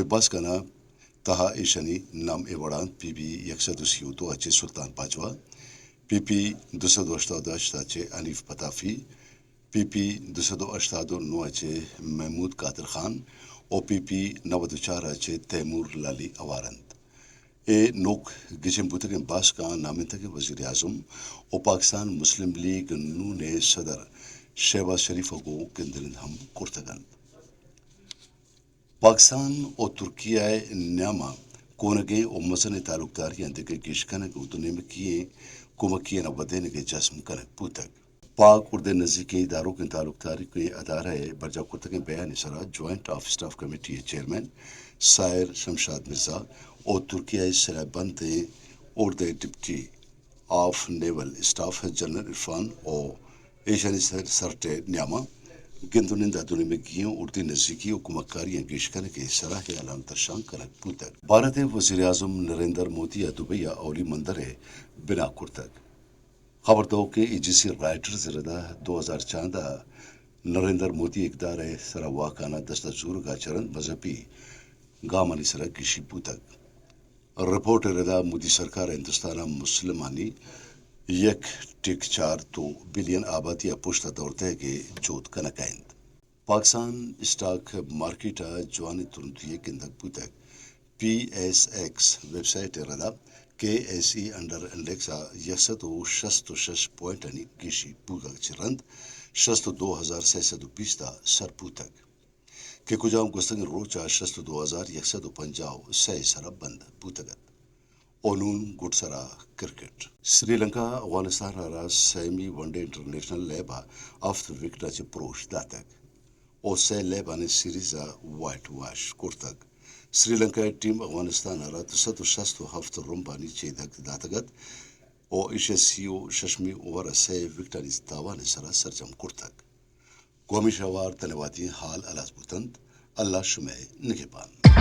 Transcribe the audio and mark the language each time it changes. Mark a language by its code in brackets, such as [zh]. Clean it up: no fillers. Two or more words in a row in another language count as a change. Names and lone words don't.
[bal] باس کا نا تہا ایشنی نام ایوڑان پی بی 132 اچے سلطان پاجوا پی پی 288 اچے انیف پتافی پی پی 289 اچے محمود قادر خان او پی پی 94 اچے تیمور لالی اوارند اے نوک گجم بوتگن باس کا نامنتگ وزیر اعظم اور پاکستان مسلم لیگ نون صدر شہباز شریف کو کندرند ہم کرتگن پاکستان اور ترکیہ نیاما کونگے اور مزن تعلق داری اندگے گیشکنگ ادنے میں کیے کمکیے نہ بدین کے جسم کنک پوتک پاک اردے نزدیکی اداروں کے تعلق داری کے ادارہ برجا کرتگن بیان سرا جوائنٹ آف اسٹاف کمیٹی چیئرمین سائر شمشاد مرزا اور ترکیہ سرا بند اردے ڈپٹی آف نیول اسٹاف جنرل عرفان اور ایشانی سرٹے نیاما گندنندہ دنیا میں گیوں اردی نزدیکی و کمکاریاں گیشکن کے سراہ علام ترشان کنک پوتک بھارت وزیر اعظم نریندر مودی دبئی اولی مندر بنا کرتک خبر دو کہ ایجیسی رائٹرز ردا 2014 نریندر مودی اقدار سرا واقعانہ دستہ زور کا چرن مذہبی گامانی سرا کشی پوتک رپورٹ ردا مودی سرکار ہندوستان مسلمانی 1.4 بلین آبادی پشت دورتے کے جوت کنکائند پاکستان [en] stock market [bal] جوانی ترنتی گندک پوتک پی ایس ایکس [en] website [bal] ردا کے ایس ای انڈر انڈیکس 166 پوائنٹ گیشی پوگا چرند 62,620 سر پوتک کہ کجام گستگن روچا 62,150 سی سرا بند پوتگت اونون گٹ سرا کرکٹ سری لنکا افغانستان را سیمی [en] one day international [bal] لیبا آف وکٹا چے پروش داتک او سے لیبا نے سیریز [en] whitewash [bal] کرتک سری لنکا ٹیم افغانستان را 267 رمبانی چیدک داتگت او ایشیسیو ششمی اوور سے وکٹانی تاوان سرا سرجم کرتک قومی شوار تنواتی حال الاز بوتند اللہ شمع نگہبان